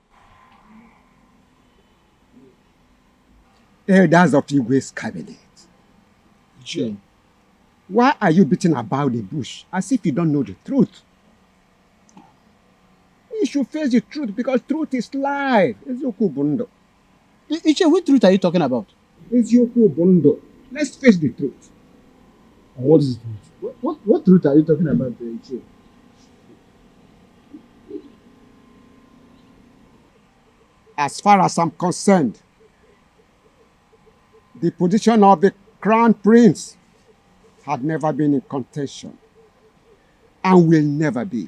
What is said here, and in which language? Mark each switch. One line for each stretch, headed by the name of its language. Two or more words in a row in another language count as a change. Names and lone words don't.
English: Elders of Igwe's cabinet. Sure. Why are you beating about the bush as if you don't know the truth? You should face the truth because truth is life.
Igbo: Eziokwu bụ ndụ.
English: Iche, what truth are you talking about?
Igbo: Eziokwu bụ ndụ.
English: Let's face the truth. What is it? What truth are you talking about, Iche? As far as I'm concerned, the position of the crown prince had never been in contention and will never be.